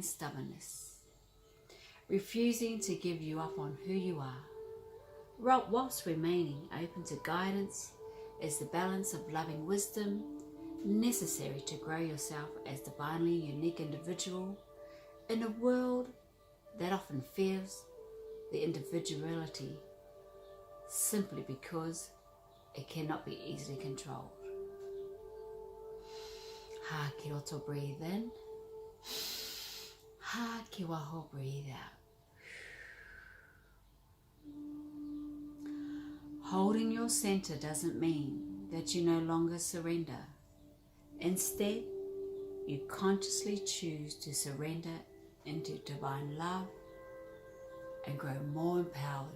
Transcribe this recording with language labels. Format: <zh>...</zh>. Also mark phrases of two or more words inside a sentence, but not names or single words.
<en>stubbornness, refusing to give you up on who you are, whilst remaining open to guidance is the balance of loving wisdom necessary to grow yourself as divinely unique individual in a world that often fears the individuality simply because it cannot be easily controlled.</en> <mi>Ha ki roto,</mi> <en>breathe in.</en> <mi>Ha ki waho,</mi> <en>breathe out. Holding your center doesn't mean that you no longer surrender. Instead, you consciously choose to surrender into divine love and grow more empowered.</en>